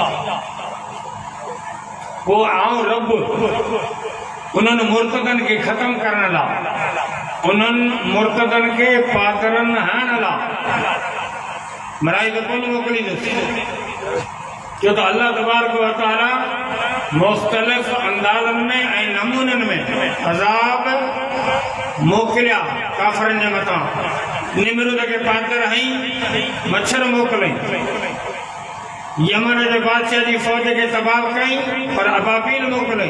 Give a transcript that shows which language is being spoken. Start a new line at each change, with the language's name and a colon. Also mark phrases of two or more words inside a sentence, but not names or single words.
Sindhi: पोइ आऊं रब उन्हनि मुर्तदनि खे ख़तमु करण लाइ, उन्हनि मुर्तदनि खे पातरनि हणण लाइ मलाइका कोन मोकिलींदुसि, छो त अल्लाह
Arabic: تبارك وتعالى
Sindhi: मुख़्तलिफ़ अंदाज़नि में ऐं नमूननि में अज़ाब मोकिलिया काफ़िरनि जे मथां। निमरूद खे पातर हई, मच्छर मोकिलियईं, यमन जे बादशाह जी फ़ौज खे तबाह कई, पर अबाबील मोकिलियईं।